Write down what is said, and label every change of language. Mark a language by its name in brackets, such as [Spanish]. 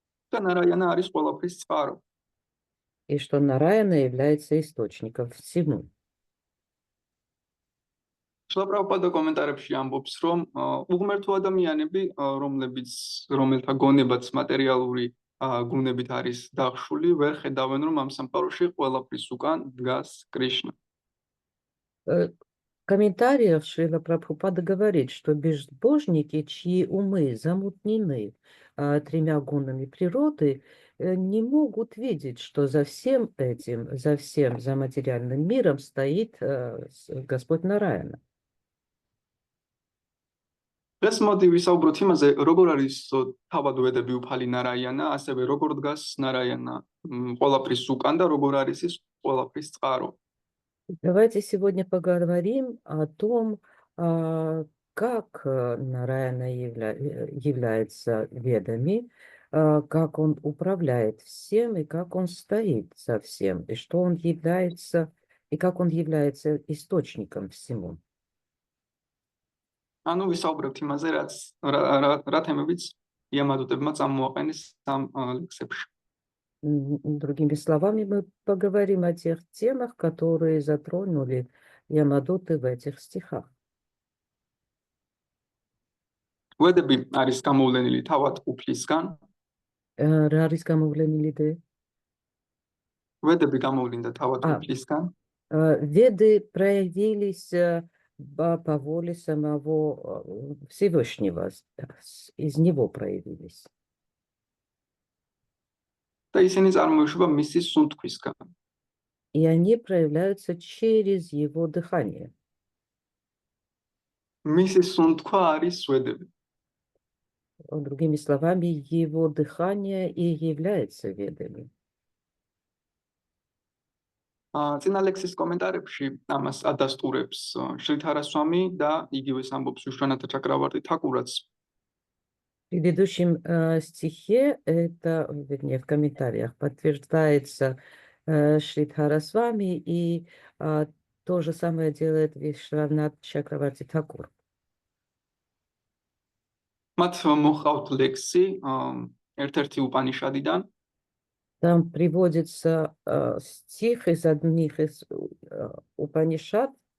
[Georgian] და ნარაიანა არის ყველაფრის წყარო. [Russian] И что Нараяна является источником всему. [Georgian] შლა პრაბჰუპადა კომენტარებში ამბობს, რომ უღმერთო ადამიანები, რომელთა გონებაც მატერიალური გუნებით არის დახშული, ვერ ხედავენ, რომ ამ სამყაროში ყველაფრის უკან დგას კრიშნა. [Russian] В комментариях Шрила Прабхупада говорит, что безбожники, чьи умы замутнены тремя гунами природы, не могут видеть, что за всем этим, за материальным миром стоит Господь Нараяна. [Georgian] დღეს მოდი ვისაუბროთ იმაზე, როგორ არის თავად ვედები უფალი ნარაიანა, ასევე როგორ დგას ნარაიანა ყველაფრის უკან და როგორ არის ის ყველაფრის წყარო. [Russian] Давайте сегодня поговорим о том, как Нараяна является ведами, как он управляет всем и как он стоит за всем, и что он является, и как он является источником всему. [Georgian] ანუ ვისაუბრებთ имазе, რა თემებიც იამადოდებმა წამოაყენეს ამ ლექსებში. [Russian] Другими словами, мы поговорим о тех темах, которые затронули Ямадоты в этих стихах. [Georgian] ვედები არის გამოვლენილი თავად უფლისგან. რა არის გამოვლენილი და? ვედები გამოვლინდა თავად უფლისგან. [Russian] Веды проявились по воле самого Всевышнего, из него проявились. [Georgian] და ისინი წარმოიშვება მისი სუნთქვისგან. [Russian] И они проявляются через его дыхание. [Georgian] მისი სუნთქვა არის ვედები. [Russian] Другими словами, его дыхание и является ведами. [Georgian] წინა ლექსის კომენტარებში ამას ადასტურებს შრითარასვამი და იგივეს амбობს ვიშვანათა ჩაკრავარტი თაკურაც. [Russian] В предыдущем стихе, вернее, в комментариях подтверждается Шридхарасвами, и то же самое делает Вишванат Чакраварти Такур. [Georgian] მათ მოხავთ ლექსი ერთ-ერთი უპანიშადიდან. [Russian] Там приводится стих из одних из Упанишад.